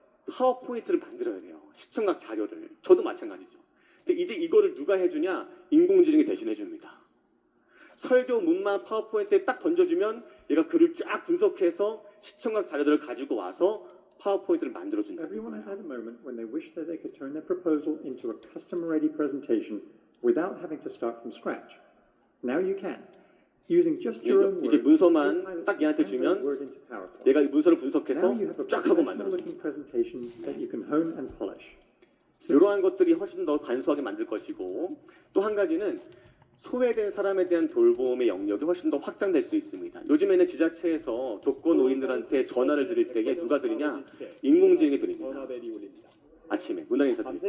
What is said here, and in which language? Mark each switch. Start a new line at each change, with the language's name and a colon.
Korean: 파워포인트를 만들어야 돼요. 시청각 자료를. 저도 마찬가지죠. 근데 이제 이거를 누가 해주냐? 인공지능이 대신 해줍니다. 설교 문만 파워포인트에 딱 던져주면 얘가 글을 쫙 분석해서 시청각 자료들을 가지고 와서 파워포인트를 만들어준다.
English: Everyone has had a moment when they wish that they could turn their proposal into a custom-ready presentation without having to start from scratch. Now you can. Using just your own
Korean: 이렇게
English: words,
Korean: 문서만 딱 얘한테 주면 얘가 이 문서를 분석해서 쫙 하고 만들어줍니다.
English: presentation that you can hone and polish.
Korean: 이러한 것들이 훨씬 더 간소하게 만들 것이고 또 한 가지는 소외된 사람에 대한 돌봄의 영역이 훨씬 더 확장될 수 있습니다. 요즘에는 지자체에서 독거노인들한테 전화를 드릴 때에 누가 드리냐? 인공지능이 드립니다. 전화벨이 울립니다. 아침에 문안 인사 드릴 때.